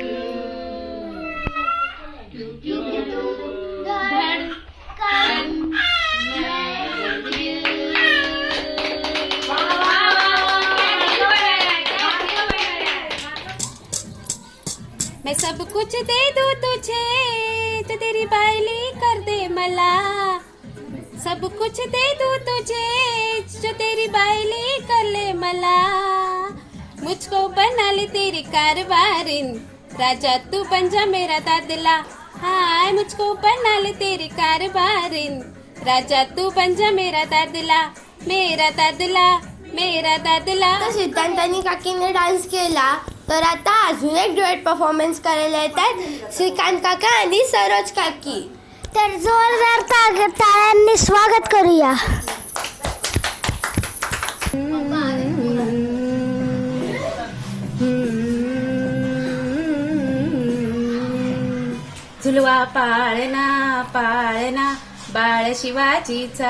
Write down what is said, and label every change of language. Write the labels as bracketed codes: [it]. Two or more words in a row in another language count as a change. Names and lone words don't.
[hi] धड़कन मैं सब कुछ दे दूं तुझे, तो तेरी बायली कर दे मला. सब कुछ दे दूं तुझे, जो तेरी बायली कर ले मला. मुझको बना ले तेरी कारवारिन, राजा तू बन जा मेरा दादला. हाय, मुझको बना ले तेरी कारवारिन, राजा तू बन जा मेरा दादला. मेरा दादला, मेरा दादला. [mr] आता सिद्धांत आणि काकीने डान्स केला. तर आता अजून एक [en] duet performance [mr] करायला येतात श्रीकांत काका आणि सरोज काकी. तर जोरदार टाळ्यांनी स्वागत करूया. झुलवा पाळणा पाळणा बाळ शिवाजीचा.